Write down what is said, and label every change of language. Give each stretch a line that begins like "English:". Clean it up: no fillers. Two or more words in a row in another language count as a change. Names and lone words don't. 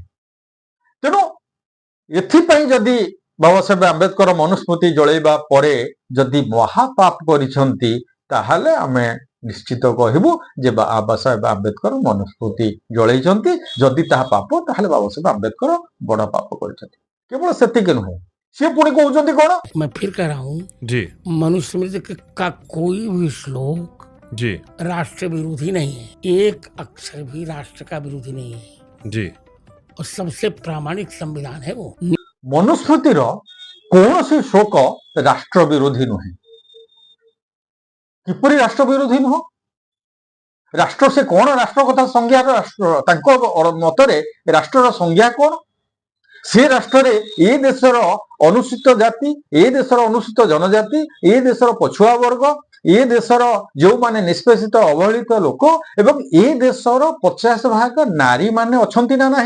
Odia: ତେଣୁ ଏଥିପାଇଁ ଯଦି ବାବା ସାହେବ ଆମ୍ବେଦକର ମନୁସ୍ମୃତି ଜଳେଇବା ପରେ ଯଦି ମହାପାପ କରିଛନ୍ତି ତାହେଲେ ଆମେ ନିଶ୍ଚିତ କହିବୁ ଯେ ବାବା ସାହେବ ଆମ୍ବେଦକର ମନୁସ୍ମୃତି ଜଳେଇଛନ୍ତି। ଯଦି ତାହା ପାପ ତାହେଲେ ବାବା ସାହେବ ଆମ୍ବେଦକର ବଡ ପାପ କରିଛନ୍ତି। କେବଳ ସେତିକି ନୁହେଁ, ସିଏ ପୁଣି କହୁଛନ୍ତି କଣ?
Hindi: मैं फिर कह रहा हूँ, जी मनुस्मृति का कोई भी श्लोक जी राष्ट्र विरोधी नहीं है, एक अक्षर भी राष्ट्र का विरोधी नहीं है, जी और सबसे प्रामाणिक संविधान है वो।
Odia: ମନୁସ୍ମୃତିର କୌଣସି ଶୋକ ରାଷ୍ଟ୍ର ବିରୋଧୀ ନୁହେଁ। କିପରି ରାଷ୍ଟ୍ର ବିରୋଧୀ ନୁହଁ? ରାଷ୍ଟ୍ର ସେ କଣ ରାଷ୍ଟ୍ର କଥା ସଂଜ୍ଞାର ରାଷ୍ଟ୍ର ତାଙ୍କ ମତରେ ରାଷ୍ଟ୍ରର ସଂଜ୍ଞା କଣ? ସେ ରାଷ୍ଟ୍ରରେ ଏ ଦେଶର ଅନୁସୂଚିତ ଜାତି, ଏ ଦେଶର ଅନୁସୂଚିତ ଜନଜାତି, ଏ ଦେଶର ପଛୁଆ ବର୍ଗ, ଏ ଦେଶର ଯେଉଁମାନେ ନିଷ୍ପେଷିତ ଅବହେଳିତ ଲୋକ ଏବଂ ଏ ଦେଶର 50% ନାରୀ ମାନେ ଅଛନ୍ତି ନା ନାହିଁ?